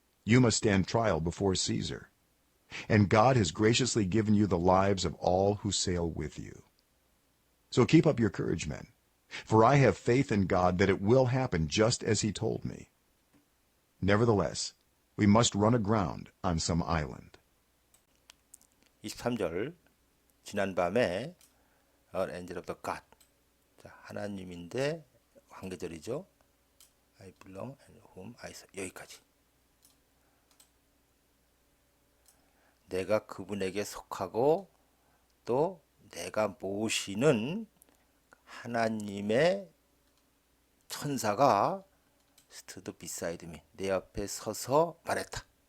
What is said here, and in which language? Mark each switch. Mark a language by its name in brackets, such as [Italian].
[English] You must stand trial before Caesar. And God has graciously given you the lives of all who sail with you. So keep up your courage, men, for I have faith in God that it will happen just as he told me. Nevertheless, we must run aground on some island." [Korean] 23절 지난밤에 [English] An angel of the God [Korean] 자, 하나님인데 관계절이죠. [English] I belong and whom I serve [Korean] 여기까지. 내가 그분에게 속하고 또 내가 모시는 하나님의 천사가 [English] stood beside me [Korean] 내 앞에 서서 말했다.